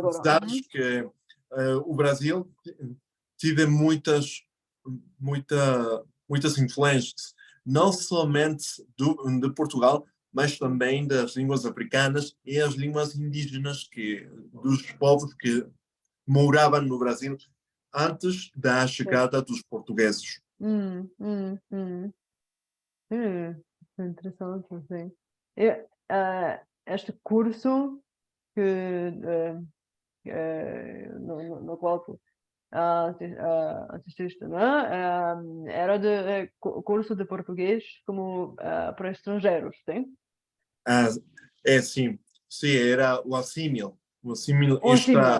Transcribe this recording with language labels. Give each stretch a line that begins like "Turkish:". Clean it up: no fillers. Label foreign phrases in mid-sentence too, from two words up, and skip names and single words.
Portuguese: Sabes que o Brasil teve muitas influências, não somente de Portugal, mas também das línguas africanas e as línguas indígenas dos povos que moravam no Brasil antes da chegada dos portugueses.
Italian: È interessante, sì.
Portuguese: E este curso no qual tu assististe, né? Era de curso de português como para estrangeiros, sim? Ah, sim, sim, era o Assímil, esta